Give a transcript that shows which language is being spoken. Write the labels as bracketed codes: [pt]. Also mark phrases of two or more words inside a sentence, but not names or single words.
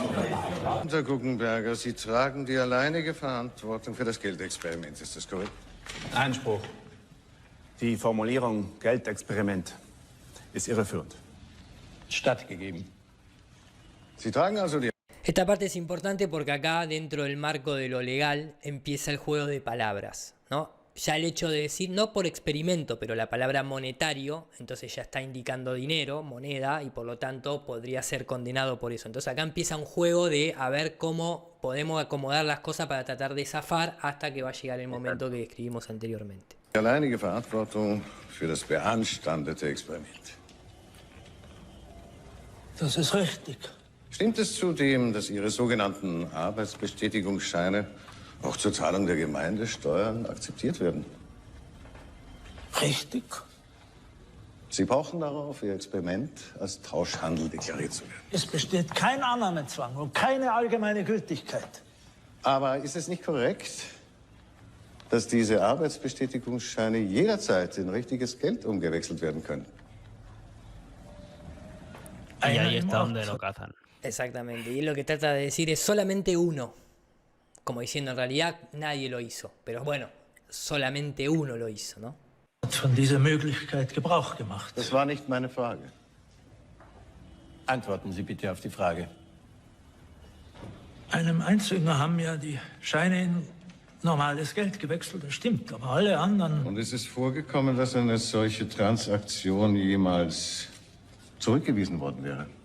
[de] Herr Guggenberger, Sie tragen die alleinige Verantwortung für das Geldexperiment. Ist das korrekt? Einspruch. Die Formulierung Geldexperiment ist irreführend. Stattgegeben. Sie tragen also die... [es] Esta parte es importante porque acá, dentro del marco de lo legal, empieza el juego de palabras, ¿no? Ya el hecho de decir, no por experimento, pero la palabra monetario, entonces ya está indicando dinero, moneda, y por lo tanto podría ser condenado por eso. Entonces acá empieza un juego de a ver cómo podemos acomodar las cosas para tratar de zafar hasta que va a llegar el momento que describimos anteriormente. [de] Die alleinige Verantwortung für das beanstandete Experiment. Das ist richtig. Stimmt es zudem, dass Ihre sogenannten Arbeitsbestätigungsscheine auch zur Zahlung der Gemeindesteuern akzeptiert werden? Richtig. Sie brauchen darauf, Ihr Experiment als Tauschhandel deklariert zu werden. Es besteht kein Annahmezwang und keine allgemeine Gültigkeit. Aber ist es nicht korrekt, dass diese Arbeitsbestätigungsscheine jederzeit in richtiges Geld umgewechselt werden können? [es] Y ahí está donde lo cazan. Exactamente, y lo que trata de decir es solamente uno. Como diciendo, en realidad nadie lo hizo. Pero bueno, solamente uno lo hizo, ¿no? [de] Hat von dieser Möglichkeit Gebrauch gemacht. Das war nicht meine Frage. Antworten Sie bitte auf die Frage. Einem Einzüger haben ja die Scheine in normales Geld gewechselt, das stimmt, aber alle anderen... Und ist es vorgekommen, dass eine solche Transaktion jemals zurückgewiesen worden wäre?